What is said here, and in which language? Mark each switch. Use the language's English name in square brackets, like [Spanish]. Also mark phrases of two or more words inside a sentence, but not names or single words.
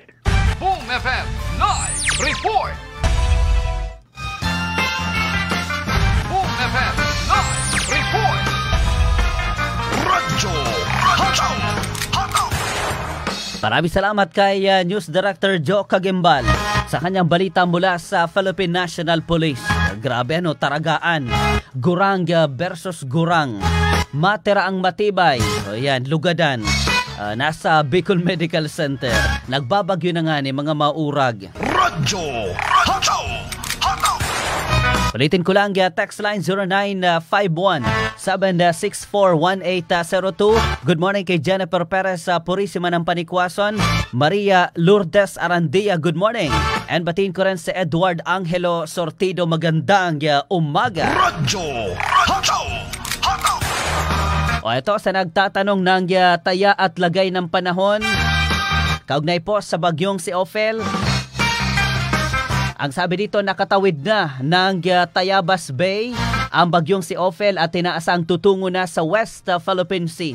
[Filipino] Boom FM Live Report. Boom FM Live Report. Radyo Hataw. Maraming salamat kay News Director Joe Kagimbal sa kanyang balita mula sa Philippine National Police. [Bikol] Grabe taragaan. Gurang versus gurang. [Filipino] Matira ang matibay. So yan, lugadan. [Bikol] Nasa Bicol Medical Center. Nagbabagyo na nga ni mga maurag. [Filipino] Radyo Hataw. Ulitin ko lang, text line 0951-764-1802. [English] Good morning [Filipino] kay Jennifer Perez sa Purisima ng Panikwason. Maria Lourdes Arandia, [English] good morning. [Filipino] And batiin ko rin si Edward Angelo Sortido, magandang umaga. Radyo Hataw. O ito, sa nagtatanong ng taya at lagay ng panahon, kaugnay po sa bagyong si Ophel. Ang sabi dito, nakatawid na ng Tayabas Bay ang bagyong si Ophel at tinaasang tutungo na sa West Philippine Sea.